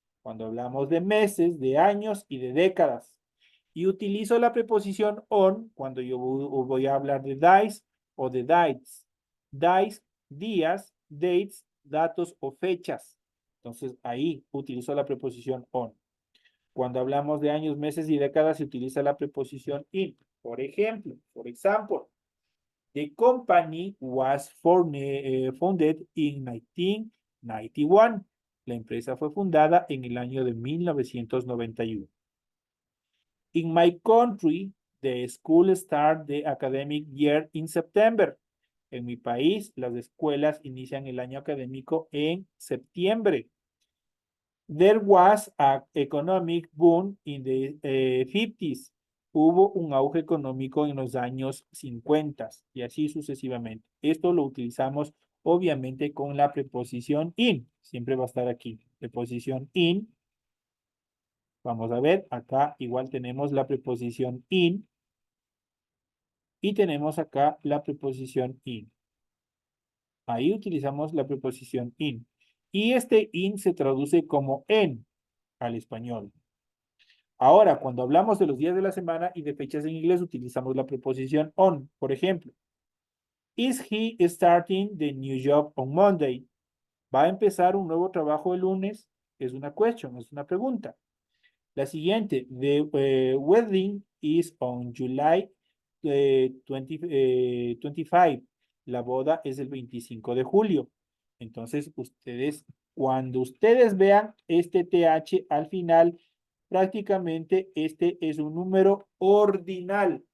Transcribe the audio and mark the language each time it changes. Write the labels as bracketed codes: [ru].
[es] Cuando hablamos de meses, de años y de décadas. Y utilizo la preposición on cuando yo voy a hablar de days o de dates. Days, días, dates, datos o fechas. Entonces ahí utilizo la preposición on. Cuando hablamos de años, meses y décadas se utiliza la preposición in. Por ejemplo, [en] the company was founded in 1991. [es] La empresa fue fundada en el año de 1991. [en] In my country, the school start the academic year in September. [es] En mi país, las escuelas inician el año académico en septiembre. [en] There was an economic boom in the 50s. [es] Hubo un auge económico en los años 50 y así sucesivamente. Esto lo utilizamos obviamente con la preposición in. Siempre va a estar aquí. Preposición in. Vamos a ver, acá igual tenemos la preposición in y tenemos acá la preposición in. Ahí utilizamos la preposición in. Y este in se traduce como en al español. Ahora, cuando hablamos de los días de la semana y de fechas en inglés, utilizamos la preposición on. Por ejemplo, [en] is he starting the new job on Monday? [es] ¿Va a empezar un nuevo trabajo el lunes? Es una question, es una pregunta. La siguiente, [en] the wedding is on July 25. [es] La boda es el 25 de julio. Entonces, cuando ustedes vean este TH al final, prácticamente este es un número ordinal.